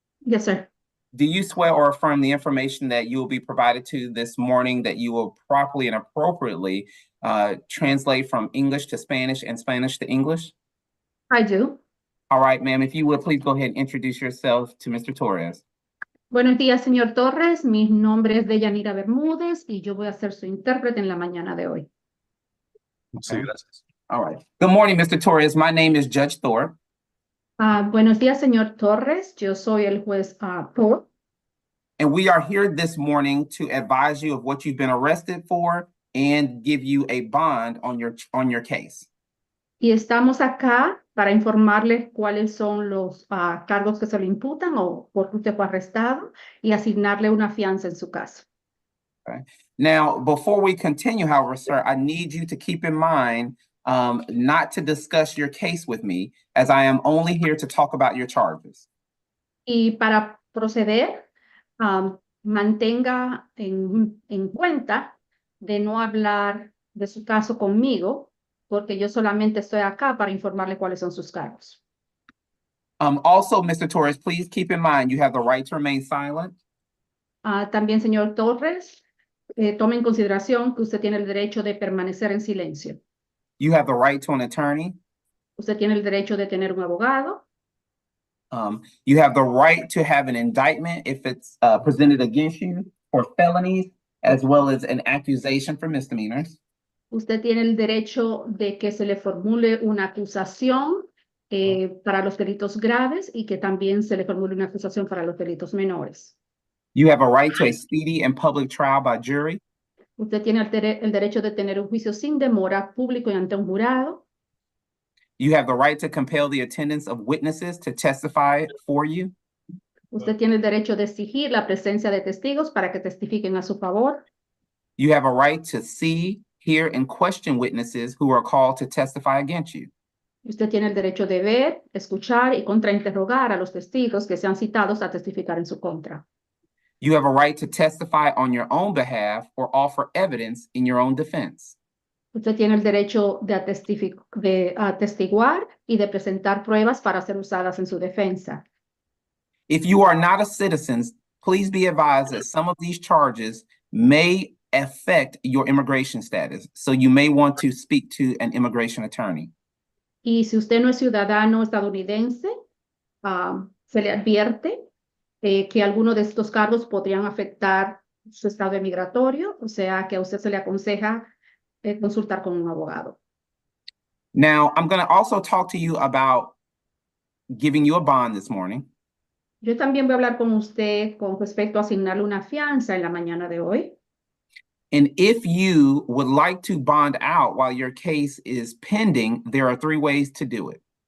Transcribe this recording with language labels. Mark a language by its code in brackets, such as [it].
[en] Yes, sir. Do you swear or affirm the information that you will be provided to this morning that you will properly and appropriately translate from English to Spanish and Spanish to English? I do. All right, ma'am. If you would please go ahead and introduce yourself to Mr. Torres. [es] Buenos días, señor Torres. Mi nombre es Deyanira Bermúdez y yo voy a ser su intérprete en la mañana de hoy. Sí, gracias. [en] All right. Good morning, Mr. Torres. My name is Judge Thorpe. [es] Buenos días, señor Torres. Yo soy el juez Thorpe. [en] And we are here this morning to advise you of what you've been arrested for and give you a bond on your case. [es] Y estamos acá para informarles cuáles son los cargos que se le imputan o por qué usted fue arrestado y asignarle una fianza en su caso. [en] Okay. Now, before we continue, however, sir, I need you to keep in mind not to discuss your case with me, as I am only here to talk about your charges. [es] Y para proceder, mantenga en cuenta de no hablar de su caso conmigo, porque yo solamente estoy acá para informarle cuáles son sus cargos. [en] Also, Mr. Torres, please keep in mind you have the right to remain silent. [es] También, señor Torres, tome en consideración que usted tiene el derecho de permanecer en silencio. [en] You have the right to an attorney. [es] Usted tiene el derecho de tener un abogado. [en] You have the right to have an indictment if it's presented against you for felonies, as well as an accusation for misdemeanors. [es] Usted tiene el derecho de que se le formule una acusación para los delitos graves y que también se le formule una acusación para los delitos menores. [en] You have a right to a speedy and public trial by jury. [es] Usted tiene el derecho de tener un juicio sin demora, público y ante un jurado. [en] You have the right to compel the attendance of witnesses to testify for you. [es] Usted tiene el derecho de exigir la presencia de testigos para que testifiquen a su favor. [en] You have a right to see, hear, and question witnesses who are called to testify against you. [es] Usted tiene el derecho de ver, escuchar y contrainterrogar a los testigos que sean citados a testificar en su contra. [en] You have a right to testify on your own behalf or offer evidence in your own defense. [es] Usted tiene el derecho de atestiguar y de presentar pruebas para ser usadas en su defensa. [en] If you are not a citizen, please be advised that some of these charges may affect your immigration status, so you may want to speak to an immigration attorney. [es] Y si usted no es ciudadano estadounidense, se le advierte que algunos de estos cargos podrían afectar su estado migratorio, o sea que a usted se le aconseja consultar con un abogado. [en] Now, I'm going to also talk to you about giving you a bond this morning. [es] Yo también voy a hablar con usted con respecto a asignarle una fianza en la mañana de hoy. [en] And if you would like to bond out while your case is pending, there are 3 ways to do it.